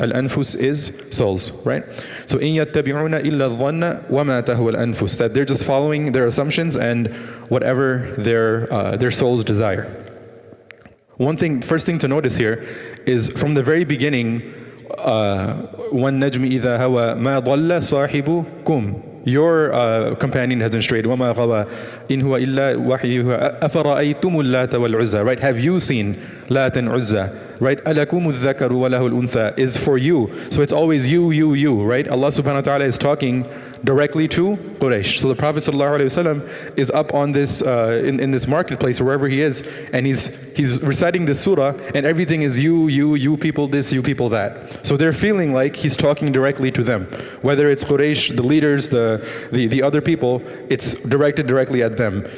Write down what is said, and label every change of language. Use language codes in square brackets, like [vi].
[en] Al-anfus is souls, right? So [ar] in yattabi'una illa dhanna wama tahwa al-anfus, [en] that they're just following their assumptions and whatever their souls desire. First thing to notice here is from the very beginning, [ar] وَالنَّجْمِ إِذَا هَوَى مَا ضَلَّ صَاحِبُكُمْ, [en] your companion hasn't strayed. [ar] وَمَا غَوَى إِنْ هُوَ إِلَّا وَحْيُهَا أَفَرَأَيْتُمُ اللَّاتَ وَالْعُزَّى, right? [en] Have you seen Lat and Uzza, right? [ar] أَلَكُمُ الذَّكَرُ وَلَهُ الْأُنْثَى [en] is for you. So it's always you, right? Allah subhanahu wa ta'ala is talking directly to Quraysh. So the Prophet ﷺ is up on this, in this marketplace, wherever he is, and he's reciting this surah, and everything is you people this, you people that. So they're feeling like he's talking directly to them. Whether it's Quraysh, the leaders, the other people, it's directed directly at them.